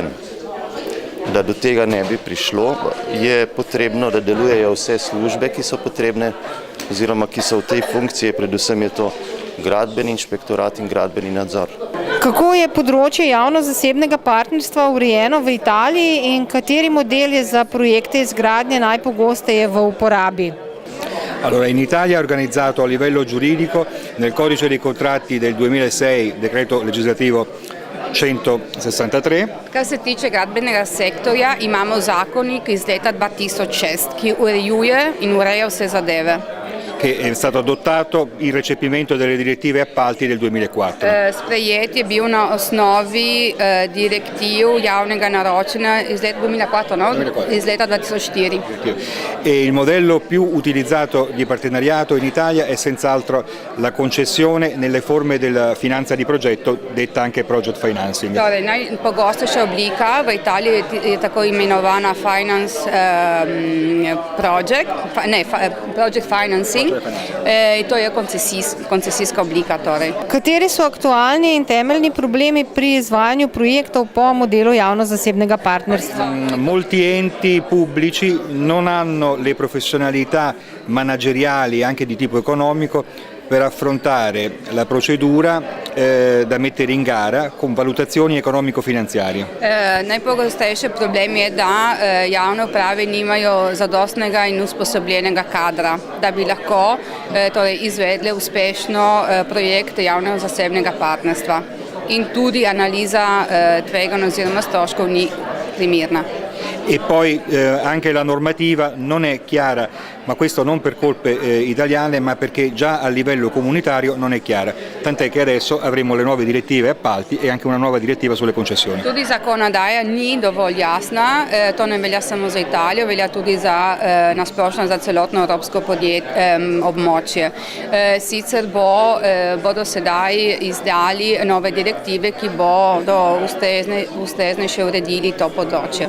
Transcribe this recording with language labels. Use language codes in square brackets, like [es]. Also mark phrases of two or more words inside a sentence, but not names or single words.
[sl] Da do tega ne bi prišlo, je potrebno, da delujejo vse službe, ki so potrebne oziroma ki so v tej funkciji, predvsem je to gradbeni inšpektorat in gradbeni nadzor. Kako je področje javno-zasebnega partnerstva urejeno v Italiji in kateri model je za projekte izgradnje najpogosteje v uporabi? [it] Allora, in Italia è organizzato a livello giuridico nel codice dei contratti del 2006, decreto legislativo 163. [sl] Kar se tiče gradbenega sektorja, imamo zakonik iz leta 2006, ki urejuje in ureja vse zadeve. [it] Che è stato adottato in recepimento delle direttive appalti del 2004. [sl] Sprejet je bil na osnovi direktiv javnega naročanja iz leta 2004, no? Iz leta 2004. [it] E il modello più utilizzato di partenariato in Italia è senz'altro la concessione nelle forme della finanza di progetto, detta anche [en] project financing. [sl] Torej, najpogostejša oblika v Italiji je tako imenovana [en] finance project financing. [sl] To je koncesijska oblika. Torej. Kateri so aktualni in temeljni problemi pri izvajanju projektov po modelu javno-zasebnega partnerstva? [it] Molti enti pubblici non hanno le professionalità manageriali anche di tipo economico per affrontare la procedura da mettere in gara con valutazioni economico-finanziarie. [sl] Najpogostejši problem je, da javne uprave nimajo zadostnega in usposobljenega kadra, da bi lahko izvedle uspešno projekt javno-zasebnega partnerstva. In tudi analiza tveganj oziroma stroškov ni primerna. [it] E poi anche la normativa non è chiara, ma questo non per colpe italiane, ma perché già a livello comunitario non è chiara, tant'è che adesso avremo le nuove direttive appalti e anche una nuova direttiva sulle concessioni. [sl] Tudi zakonodaja ni dovolj jasna, to ne velja samo za Italijo, velja tudi za nasplošno za celotno evropsko območje. Sicer bodo sedaj izdali nove direktive, ki bodo ustreznejše uredili to področje.